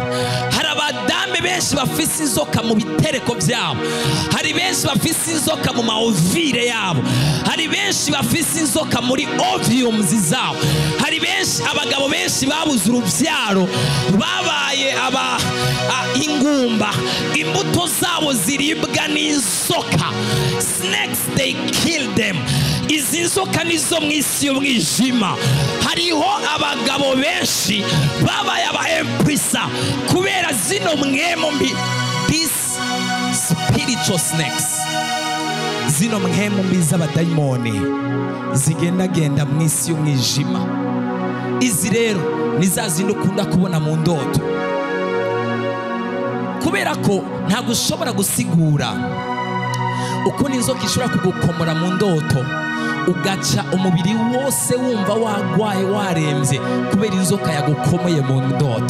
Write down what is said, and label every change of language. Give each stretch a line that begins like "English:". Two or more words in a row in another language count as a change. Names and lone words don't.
Rundi: Hari abadame benshi bafise inzoka mu bitereko byabo, hari benshi bafise inzoka mu maovire yabo, hari benshi bafise inzoka muri oviums zabo, hari benshi abagabo benshi babuze urubyaro babaye ingumba, imbuto zabo ziribwa n'inzoka.
English: Snakes, they kill them.
Rundi: Izi nzoka nizo mu isi y'umwijima. Hariho abagabo benshi babaye aba empresa kubera zino mwemo mbi.
English: These spiritual snakes,
Rundi: zino mwemo mbi z'abadayimoni zigendagenda mu isi y'umwijima. Izi rero ni za zindi ukunda kubona mu ndoto, kubera ko ntabwo ushobora gusigura uko n'inzoka ishobora kugukomora mu ndoto ugaca umubiri wose wumva wagwaye warembye kubera inzoka yagukomoye mu ndoto.